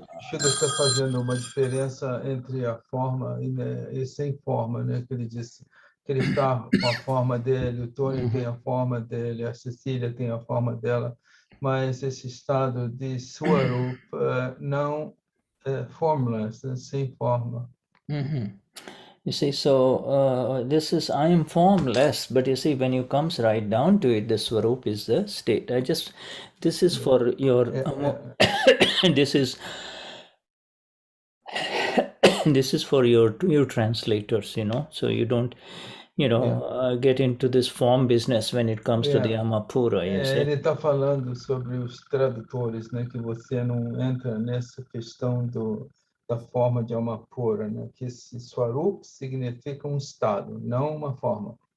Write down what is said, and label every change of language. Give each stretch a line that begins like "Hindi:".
Portuguese: Shuddha está fazendo uma diferença entre a forma e sem forma, né? Que ele disse que ele está com a forma dele, o Tony tem a forma dele, a Cecília tem a forma dela, mas esse estado de Swarup não formless, sem forma.
English: You see, so this is, I am formless, but you see, when you comes right down to it, the Swarup is the state. This is for your, this is for your translators, so you don't, get into this form business when it comes to the Amapura.
Portuguese: Ele está falando sobre os tradutores, né? Que você não entra nessa questão da forma de Amapura, né? Que esse Swarup significa estado, não uma forma.